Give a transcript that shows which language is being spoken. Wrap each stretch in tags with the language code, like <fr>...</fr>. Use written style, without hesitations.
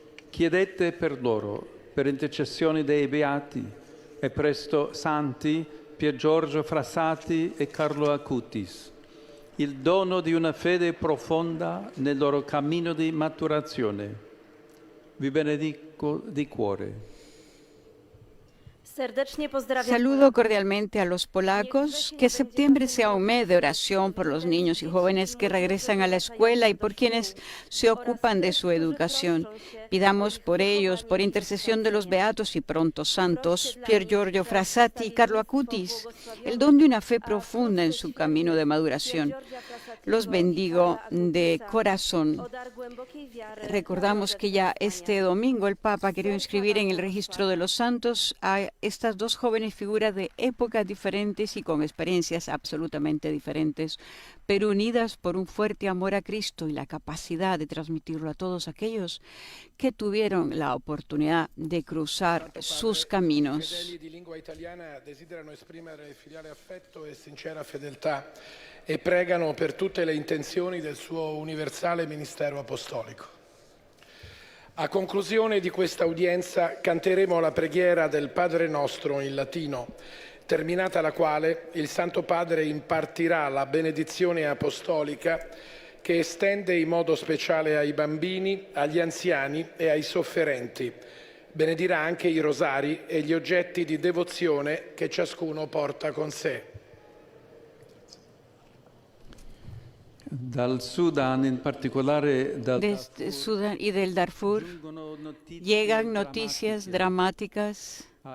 <it>Chiedete per loro, per intercessione dei beati e presto santi Pier Giorgio Frassati e Carlo Acutis, il dono di una fede profonda nel loro cammino di maturazione. Vi benedico di cuore.</it> <es>Saludo cordialmente a los polacos. Que septiembre sea un mes de oración por los niños y jóvenes que regresan a la escuela y por quienes se ocupan de su educación. Pidamos por ellos, por intercesión de los beatos y pronto santos, Pier Giorgio Frassati y Carlo Acutis, el don de una fe profunda en su camino de maduración. Los bendigo de corazón. Recordamos que ya este domingo el Papa quería inscribir en el registro de los santos a estas dos jóvenes figuras de épocas diferentes y con experiencias absolutamente diferentes, pero unidas por un fuerte amor a Cristo y la capacidad de transmitirlo a todos aquellos que tuvieron la oportunidad de cruzar sus caminos.</es> <it>Fedeli di lingua italiana desiderano esprimere filiale affetto e sincera fedeltà e pregano per tutte le intenzioni del suo universale ministero apostolico. A conclusione di questa udienza canteremo la preghiera del Padre Nostro in latino, terminata la quale il Santo Padre impartirà la benedizione apostolica che estende in modo speciale ai bambini, agli anziani e ai sofferenti. Benedirà anche i rosari e gli oggetti di devozione che ciascuno porta con sé. Dal Sudan, in particolare</it> <es>Desde Sudán y del Darfur llegan noticias dramáticas.</es>